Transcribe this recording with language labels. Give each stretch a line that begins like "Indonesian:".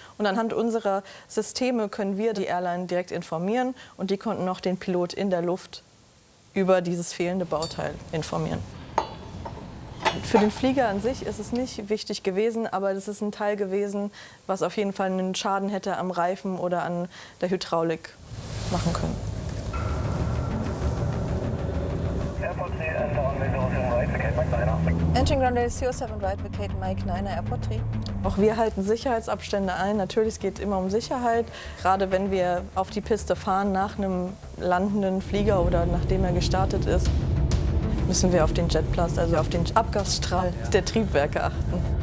German: Und anhand unserer Systeme können wir die Airline direkt informieren und die konnten noch den Pilot in der Luft über dieses fehlende Bauteil informieren. Für den Flieger an sich ist es nicht wichtig gewesen, aber das ist ein Teil gewesen, was auf jeden Fall einen Schaden hätte am Reifen oder an der Hydraulik machen können.
English: Airport 3 and on windows right, okay, Entering runway 07 right, vacate Mike 9 Airport 3.
German: Auch wir halten Sicherheitsabstände ein. Natürlich, es geht immer um Sicherheit. Gerade wenn wir auf die Piste fahren nach einem landenden Flieger oder nachdem er gestartet ist, müssen wir auf den Jetblast, also auf den Abgasstrahl der Triebwerke achten.